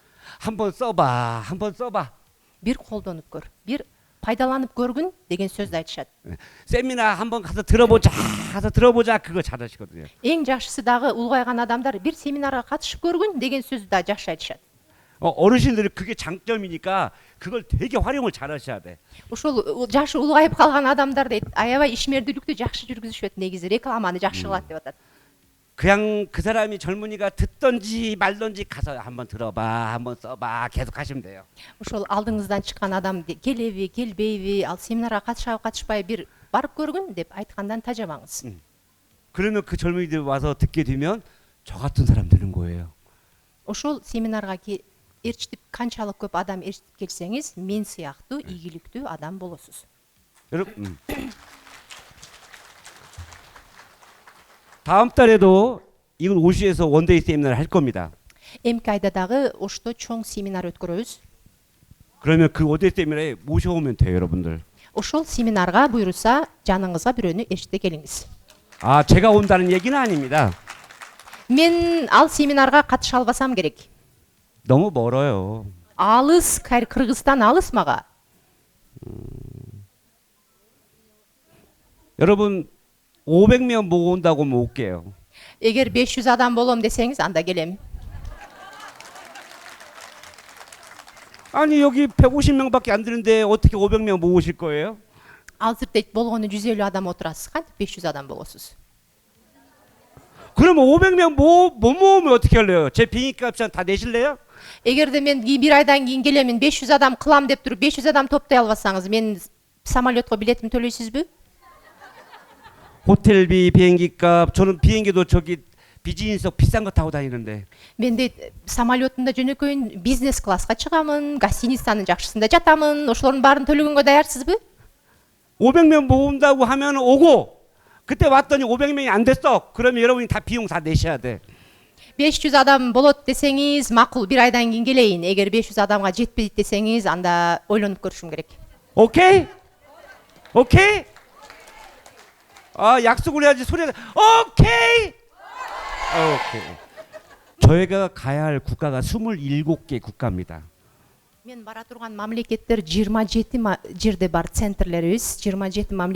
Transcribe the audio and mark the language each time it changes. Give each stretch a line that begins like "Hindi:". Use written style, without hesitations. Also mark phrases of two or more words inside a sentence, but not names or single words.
Korean: 한번 써봐, 한번 써봐.
Kyrgyz: Бир колдонуп көр, бир пайдаланып көргүн деген сөздү айтышат.
Korean: 세미나 한번 가서 들어보자 그거 잘하시거든요.
Kyrgyz: Эң жакшысы дагы улгайган адамдар бир семинарга катышып көргүн деген сөздү да жакшы айтышат.
Korean: 어르신들이 그게 장점이니까 그걸 되게 활용을 잘하셔야 돼.
Kyrgyz: Ошол жашы улгайып калган адамдар дейт, аябай ишмердүүлүктү жакшы жүргүзүшөт, негизи рекламаны жакшы кылат деп атат.
Korean: 그냥 그 사람이 젊은이가 듣던지 말던지 가서 한번 들어봐, 한번 써봐 계속 하시면 돼요.
Kyrgyz: Ошол алдыңыздан чыккан адам келеби, келбейби, ал семинарга катышабы, катышпайбы бир барып көргүн деп айткандан тажабаңыз.
Korean: 그러면 그 젊은이들 와서 듣게 되면 저 같은 사람 되는 거예요.
Kyrgyz: Ошол семинарга ээрчитип канчалык көп адам ээрчитип келсеңиз, мен сыяктуу ийгиликтүү адам болосуз.
Korean: 여러분 다음 달에도 이건 오시에서 원데이 세미나를 할 겁니다.
Kyrgyz: Эмки айда дагы Ошто чоң семинар өткөрөбүз.
Korean: 그러면 그 원데이 세미나에 모셔오면 돼요, 여러분들.
Kyrgyz: Ошол семинарга буйруса, жаныңызга бирөөнү ээрчите келиңиз.
Korean: 제가 온다는 얘기는 아닙니다.
Kyrgyz: Мен ал семинарга катыша албасам керек.
Korean: 너무 멀어요.
Kyrgyz: Алыс, Кыргызстан алыс мага.
Korean: 여러분 500명 모고 온다고 뭐 올게요.
Kyrgyz: Эгер 500 адам болом десеңиз, анда келем.
Korean: 아니 여기 150명밖에 안 되는데 어떻게 500명 모으실 거예요?
Kyrgyz: Азыр дейт болгону 150 адам отурасыз, кантип 500 адам болосуз?
Korean: 그러면 500명 못 모으면 어떻게 할래요? 제 비행값 다 내실래요?
Kyrgyz: Эгерде мен бир айдан кийин келем, 500 адам кылам деп туруп 500 адам топтой албасаңыз, мен самолетко билетин төлөйсүзбү?
Korean: 호텔비, 비행기값. 저는 비행기도 저기 비즈니스 비싼 거 타고 다니는데.
Kyrgyz: Мен дейт самолетунда жөнөкөйүн бизнес класска чыгамын, гостиницанын жакшысында жатамын. Ошолордун баарын төлөгөнгө даярсызбы?
Korean: 500명 모은다고 하면 오고 그때 왔더니 500명이 안 됐어. 그러면 여러분이 다 비용 다 내셔야 돼.
Kyrgyz: 500 адам болот десеңиз, макул бир айдан кийин келейин. Эгер 500 адамга жетпейт десеңиз, анда ойлонуп көрүшүм керек.
Korean: 오케이? 오케이? 아, 약속을 해야지 소리가. 오케이? 오케이. 저희가 가야 할 국가가 27개 국가입니다.
Kyrgyz: Мен бара турган мамлекеттер 27 жерде бар центрлерибиз, 27 мамлекет